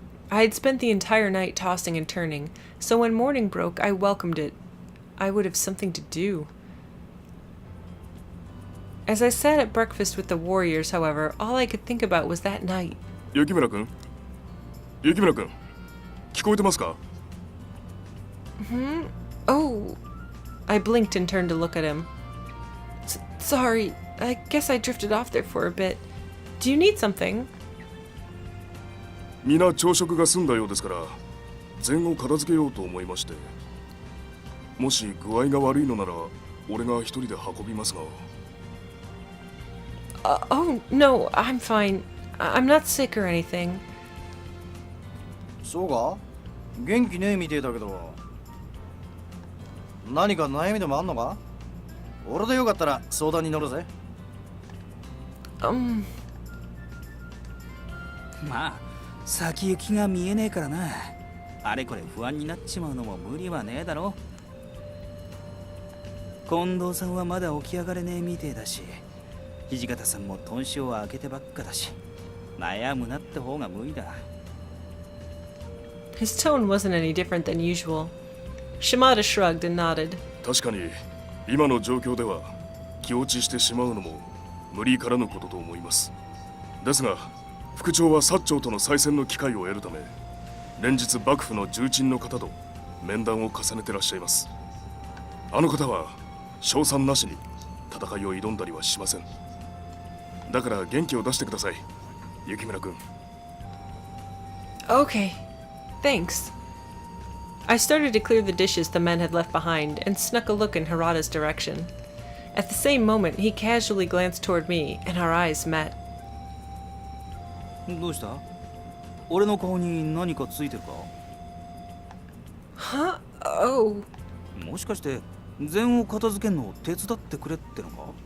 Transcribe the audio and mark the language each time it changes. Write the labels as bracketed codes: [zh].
[en] I had spent the entire night tossing and turning, so when morning broke, I welcomed it. I would have something to do. As I sat at breakfast with the warriors, however, all I could think about was that night. [ja] 雪村君、雪村君、聞こえてますか? [en] Oh. I blinked and turned to look at him. Sorry, I guess I drifted off there for a bit. Do you need something? [ja] 皆朝食が済んだようですから、前後片付けようと思いまして。もし具合が悪いのなら、俺が一人で運びますが。 [en] Oh, no, I'm fine. I'm not sick or anything. [ja] そうか？元気ねえみてえだけど。何か悩みでもあんのか？俺でよかったら相談に乗るぜ。まあ先行きが見えねえからな。あれこれ不安になっちまうのも無理はねえだろ。近藤さんはまだ起き上がれねえみてえだし、土方さんも頓死を開けてばっかだし、悩むなって方が無理だ。 [en] His tone wasn't any different than usual. Shimada shrugged and nodded. [ja] 確かに今の状況では気落ちしてしまうのも無理からぬことと思います。ですが副長は薩長との再戦の機会を得るため、連日幕府の重鎮の方と面談を重ねてらっしゃいます。あの方は勝算なしに戦いを挑んだりはしません。だから元気を出してください、雪村君。 [en] Okay, thanks. I started to clear the dishes the men had left behind and snuck a look in Harada's direction. At the same moment, he casually glanced toward me and our eyes met. [ja] どうした？俺の顔に何かついてるか？ [en] Huh? Oh. [ja] もしかして禅を片付けんのを手伝ってくれってのか？